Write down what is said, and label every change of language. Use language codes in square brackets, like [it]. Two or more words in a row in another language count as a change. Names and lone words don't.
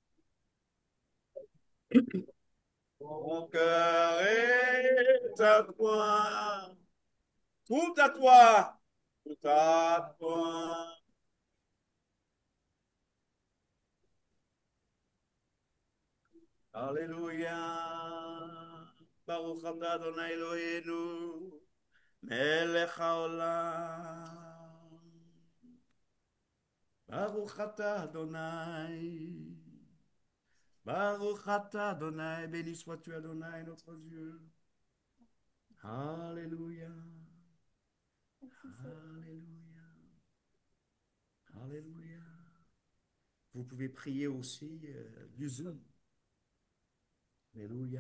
[fr] Mon cœur est à toi. Tout à toi. Tout à toi. Alléluia. [he] ברוך אתה אדוני אלוהינו מלך העולם. ברוך אתה אדוני. ברוך אתה אדוני. [fr] Béni sois-tu Adonai, notre Dieu. Alléluia. Alléluia. Alléluia. Vous pouvez prier aussi du Zoom. Alléluia.